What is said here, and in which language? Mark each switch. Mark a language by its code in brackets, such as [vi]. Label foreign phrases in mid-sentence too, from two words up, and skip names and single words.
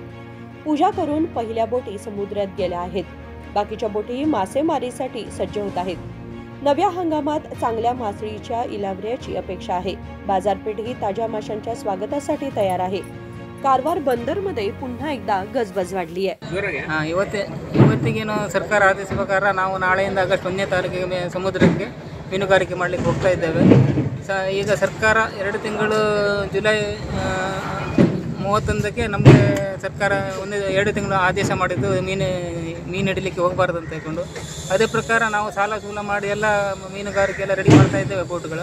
[mr] पूजा करून पहिल्या बोटी समुद्रात गेल्या आहेत। बाकीच्या बोटी मासेमारीसाठी सज्ज होत आहेत। नव्या हंगामात चांगल्या मासळीच्या इलावऱ्याची अपेक्षा आहे। बाजारपेठही ताज्या माशांच्या स्वागतासाठी तयार आहे। कारवार बंदरमध्ये पुन्हा एकदा गजबज वाढली आहे। [kn] ಇವತ್ತಿಗೇನು ಸರ್ಕಾರ ಆದೇಶ ಪ್ರಕಾರ ನಾವು ನಾಳೆಯಿಂದ ಆಗಸ್ಟ್ 1ನೇ ತಾರೀಕಿಗೆ ಸಮುದ್ರಕ್ಕೆ ಮೀನುಗಾರಿಕೆ ಮಾಡಲಿಕ್ಕೆ ಹೋಗ್ತಾ ಇದ್ದೇವೆ। ಈಗ ಸರ್ಕಾರ 2 ತಿಂಗಳು ಜುಲೈ 31ಕ್ಕೆ ನಮಗೆ ಸರ್ಕಾರ 2 ತಿಂಗಳು ಆದೇಶ ಮಾಡಿದ್ದು ಮೀನು ಹಿಡಿಲಿಕ್ಕೆ ಹೋಗಬಾರ್ದು ಅಂತ ಹೇಳ್ಕೊಂಡು ಅದೇ ಪ್ರಕಾರ ನಾವು ಸಾಲ ಸೂಲ ಮಾಡಿ ಎಲ್ಲ ಮೀನುಗಾರಿಕೆ ಎಲ್ಲ ರೆಡಿ ಮಾಡ್ತಾ ಇದ್ದೇವೆ ಬೋಟ್ಗಳು।